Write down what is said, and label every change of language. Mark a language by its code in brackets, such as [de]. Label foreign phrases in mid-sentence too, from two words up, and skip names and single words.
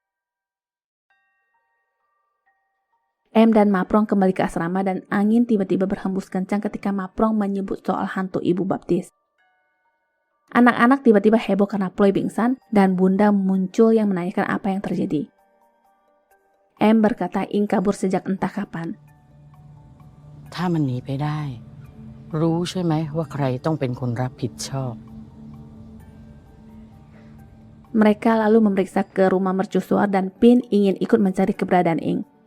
[id] M dan Maprong kembali ke asrama dan angin tiba-tiba berhembus kencang ketika Maprong menyebut soal hantu ibu baptis. Anak-anak tiba-tiba heboh karena Ploy pingsan dan Bunda muncul yang menanyakan apa yang terjadi. M berkata Ing kabur sejak entah kapan. [th] ถ้ามันหนีไปได้ รู้ใช่ไหมว่าใครต้องเป็นคนรับผิดชอบ [id] Mereka lalu memeriksa ke rumah mercusuar dan Pin ingin ikut mencari keberadaan Ing.